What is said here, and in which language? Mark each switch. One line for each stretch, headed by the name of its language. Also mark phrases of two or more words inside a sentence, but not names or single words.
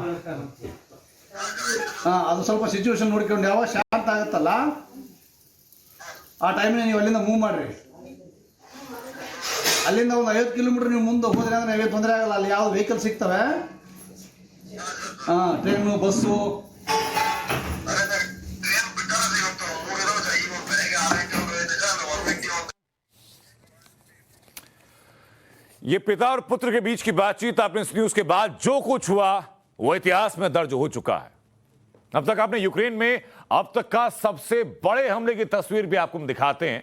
Kannada: ಅದು ಸ್ವಲ್ಪ ಸಿಚುವೇಶನ್ ನೋಡ್ಕೊಂಡು ಯಾವಾಗ ಶಾಂತ ಆಗುತ್ತಲ್ಲ ಆ ಟೈಮ್ನಾಗ ನೀವು ಅಲ್ಲಿಂದ ಮೂವ್ ಮಾಡ್ರಿ. ಅಲ್ಲಿಂದ ಒಂದು 50 ಕಿಲೋಮೀಟರ್ ನೀವು ಮುಂದೆ ಹೋದ್ರೆ ಅಂದ್ರೆ ನಿಮಗೆ ತೊಂದರೆ ಆಗಲ್ಲ. ಅಲ್ಲಿ ಯಾವ ವೆಹಿಕಲ್ ಸಿಗ್ತವೆ, ಟ್ರೈನು, ಬಸ್ಸು.
Hindi: ये पिता और पुत्र के बीच की बातचीत आपने इस न्यूज के बाद जो कुछ हुआ वो इतिहास में दर्ज हो चुका है। अब तक आपने यूक्रेन में अब तक का सबसे बड़े हमले की तस्वीर भी आपको हम दिखाते हैं।